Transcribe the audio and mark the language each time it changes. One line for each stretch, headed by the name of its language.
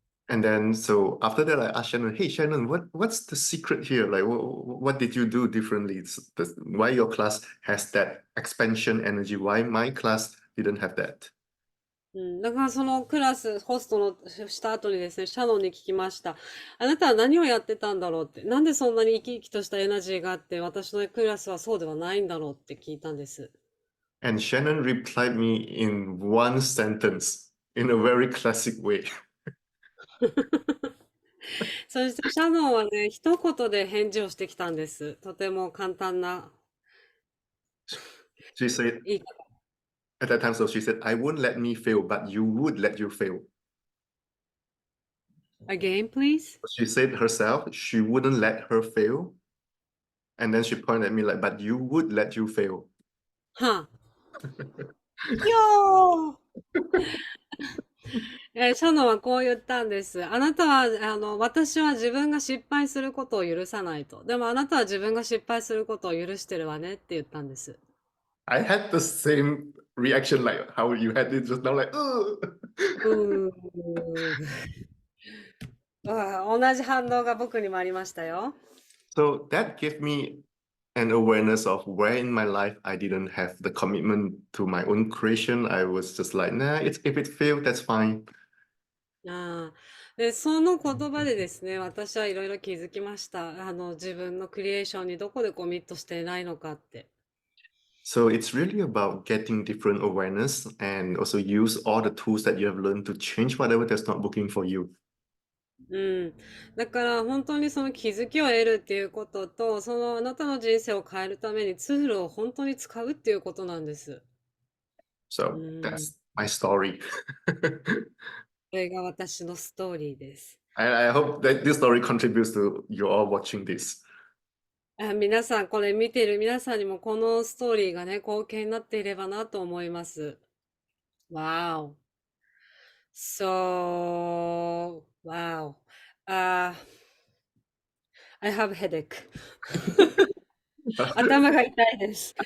English: and then so after that, I asked Shannon, "Hey Shannon, what's the secret here? Like, what did you do differently? Why your class has that expansion energy? Why my class didn't have that?"
Japanese: うん、だからそのクラス、ホストのした後にですね、シャノンに聞きました。あなたは何をやってたんだろうって。なんでそんなに生き生きとしたエナジーがあって、私のクラスはそうではないんだろうって聞いたんです。
English: And Shannon replied me in one sentence in a very classic way.
Japanese: そしてシャノンはね、一言で返事をしてきたんです。とても簡単な
English: She said
Japanese: 言い
English: at that time, so she said, "I won't let me fail, but you would let you fail." Again, please? She said herself, she wouldn't let her fail. And then she pointed at me like, but you would let you fail. はあ。
Japanese: よーシャノンはこう言ったんです。あなたは、私は自分が失敗することを許さないと。でもあなたは自分が失敗することを許してるわねって言ったんです。
English: I had the same reaction like how you had it just now, like, ugh. うー。
Japanese: 同じ反応が僕にもありましたよ。
English: So that gave me an awareness of where in my life I didn't have the commitment to my own creation. I was just like, nah, if it failed, that's fine. ああ。
Japanese: で、その言葉でですね、私はいろいろ気づきました。自分のクリエーションにどこでコミットしていないのかって。
English: So it's really about getting different awareness and also use all the tools that you have learned to change whatever that's not working for you. うん。
Japanese: だから本当にその気づきを得るっていうことと、そのあなたの人生を変えるためにツールを本当に使うっていうことなんです。う
English: So ん。 that's my story.
Japanese: これが私のストーリーです。
English: I hope that this story contributes to you all watching this.
Japanese: 皆さん、これ見ている皆さんにもこのストーリーがね、貢献になっていればなと思います。
English: Wow. So, wow. Uh, I have headache.
Japanese: 頭が痛いです。